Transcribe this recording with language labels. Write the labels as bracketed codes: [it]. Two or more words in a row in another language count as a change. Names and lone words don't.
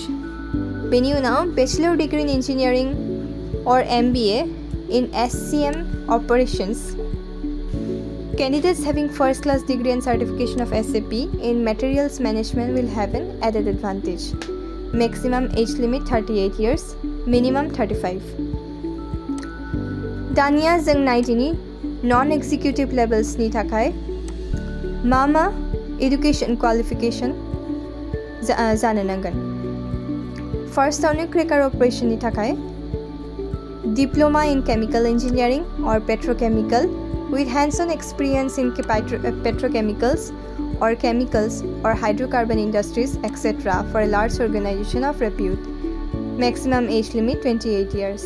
[en] Beni now bachelor degree in engineering or MBA in SCM operations. Candidates having first class degree and certification of SAP in materials management will have an added advantage. Maximum age limit 38 years, minimum 35. [brx] Dania जों नायदिनि [en] non-executive levels [brx] नि थाखाय मा [en] education qualification [brx] जानो नांगोन. [en] Firstआवनो cracker operation [brx] नि थाखाय [en] diploma in chemical engineering or petrochemical with hands-on experience in petrochemicals or chemicals or hydrocarbon industries, etc. for a large organization of repute. Maximum age limit 28 years.